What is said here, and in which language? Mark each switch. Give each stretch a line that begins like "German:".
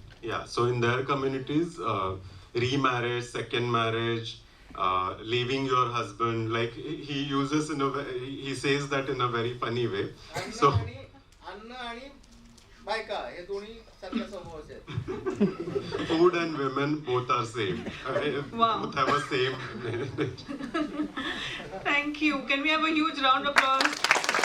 English: Yeah, so in their communities, remarriage, second marriage, leaving your husband, like he uses he says that in a very funny way. So
Marathi: अन्न आणि बायका हे दोन्ही सारख्या समूहाचे आहेत.
English: food and women both are same. Both have a same. Thank you. Can we have a huge round of applause?